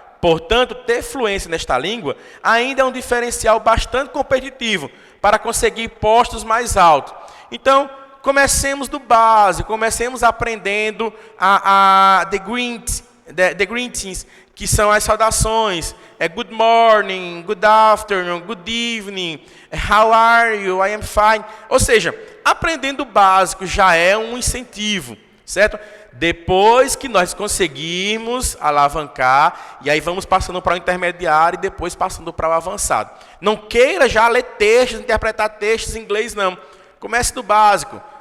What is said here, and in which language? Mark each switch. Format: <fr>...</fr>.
<pt>Portanto, ter fluência nesta língua ainda é um diferencial bastante competitivo para conseguir postos mais altos. Então, comecemos do básico, comecemos aprendendo</pt> <en>the greetings,</en> <pt>que são as saudações.</pt> <en>Good morning, good afternoon, good evening, how are you, I am fine.</en> <pt>Ou seja, aprendendo o básico já é um incentivo, certo? Depois que nós conseguirmos alavancar, e aí vamos passando para o intermediário e depois passando para o avançado. Não queira já ler textos, interpretar textos em inglês, não. Comece do básico.</pt>